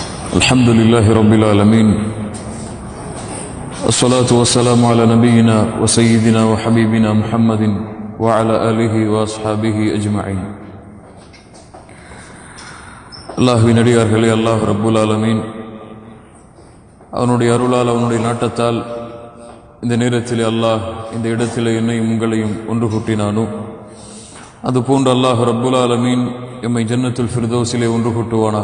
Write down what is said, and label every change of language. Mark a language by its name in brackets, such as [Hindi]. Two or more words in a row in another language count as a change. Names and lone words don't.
[Arabic] الحمد لله رب العالمين، الصلاة والسلام على نبينا وسيدنا وحبيبنا محمد وعلى آله وأصحابه أجمعين. [Tamil] அல்லாஹ்வின் அடியார்களே, [Arabic] الله رب العالمين [Tamil] அவனுடைய அருளால் அவனுடைய நாட்டத்தால் இந்த நேரத்தில் அல்லாஹ் இந்த இடத்தில் என்னையும் உங்களையும் ஒன்று கூட்டினானோ அதுபோன்று [Arabic] الله رب العالمين [Tamil] எம்மை ஜன்னத்துல் ஃபிர்தௌஸிலே ஒன்று கூட்டுவானாக.